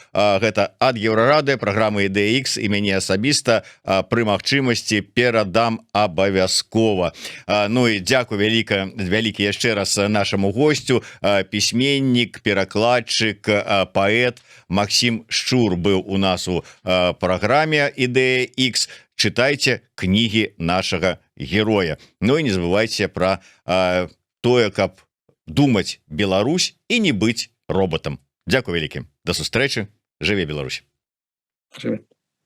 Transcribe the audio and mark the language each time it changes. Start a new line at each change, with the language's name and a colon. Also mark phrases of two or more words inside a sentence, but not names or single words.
Belarusian: Гэта ад Еўрарады, праграмы Ідэя Ікс, і мяне асабіста пры магчымасці перадам абавязкова. Ну і дзякуй вялікі яшчэ раз нашаму госцю, пісьменнік, перакладчык, паэт Максім Шчур быў у нас у праграме Ідэя Ікс.
Russian: Читайте книги нашего героя. Ну и не забывайте про
Belarusian: тое, каб
Russian: думать Беларусь и не быть роботом.
Belarusian: Дякую вялікі. До сустрэчы. Жыве Беларусь. Жыве.